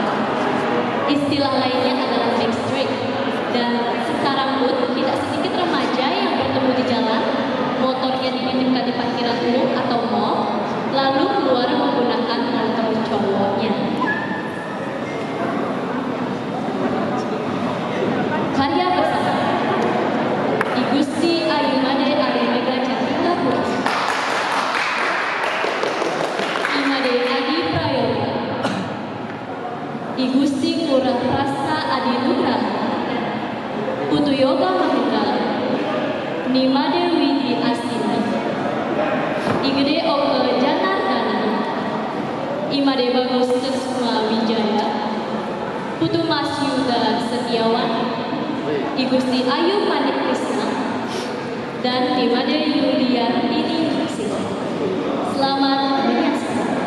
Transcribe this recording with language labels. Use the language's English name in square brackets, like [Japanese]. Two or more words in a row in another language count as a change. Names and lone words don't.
[Indonesian] Istilah lainnya adalah backstreet. Dan sekarang pun tidak sedikit remaja yang bertemu di jalan, motornya dititipkan di parkiran umum atau mall, lalu keluar menggunakan motor cowoknya. Karya bersama I Gusti Ayu Made Ari Mega Cantika Pura, Imade Adi Prayoga, I Gusti Kurah Prasta Adi Nugraha, Putu Yoga Mahendra, Nimade Widi Astini, Igede Oke Janardana, Imade Bagus Sesma Wijaya, Putu Mas Yuda Setiawan, I Gusti Ayu Manik Krisna, dan Imade Yulia Dini Silo. Selamat menyaksikan.